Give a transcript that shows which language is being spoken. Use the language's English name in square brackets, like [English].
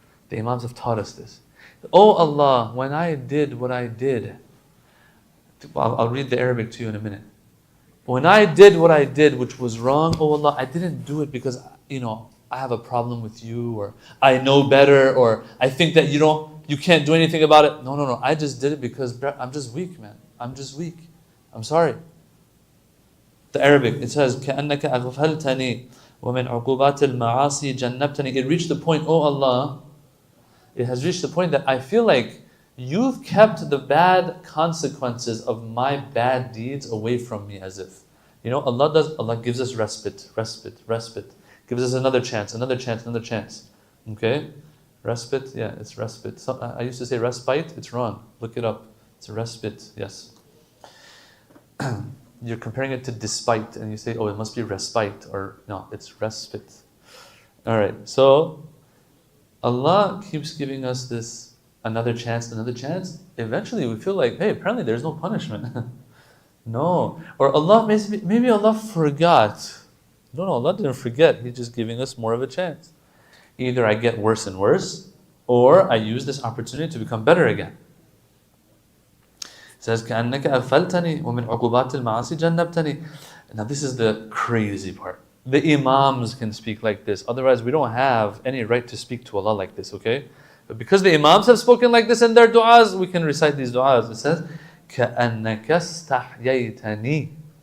[English] The Imams have taught us this. Oh Allah, when I did what I did, I'll read the Arabic to you in a minute. When I did what I did, which was wrong, oh Allah, I didn't do it because, I have a problem with you, or I know better, or I think that you can't do anything about it. No. I just did it because I'm just weak, man. I'm just weak. I'm sorry. The Arabic, it says, [Arabic] كَأَنَّكَ أَغْفَلْتَنِي وَمِنْ عُقُوبَاتِ الْمَعَاصِي جَنَّبْتَنِي. [English] It reached the point, oh Allah, it has reached the point that I feel like you've kept the bad consequences of my bad deeds away from me, as if. Allah gives us respite. Gives us another chance. Okay? Respite, it's respite. I used to say respite, it's wrong. Look it up. It's a respite, yes. You're comparing it to despite, and you say, oh, it must be respite, or no, it's respite. All right, so Allah keeps giving us this another chance. Eventually we feel like, hey, apparently there's no punishment. No. Or Allah, maybe Allah forgot. No, Allah didn't forget. He's just giving us more of a chance. Either I get worse and worse, or I use this opportunity to become better again. It says, [Arabic] كَأَنَّكَ أَغْفَلْتَنِي وَمِنْ عُقُبَاتِ الْمَعَاصِ جَنَّبْتَنِي. [English] Now this is the crazy part. The Imams can speak like this. Otherwise, we don't have any right to speak to Allah like this, okay? But because the Imams have spoken like this in their du'as, we can recite these du'as. It says, [Arabic] كَأَنَّكَ اسْتَحْيَيْتَنِي.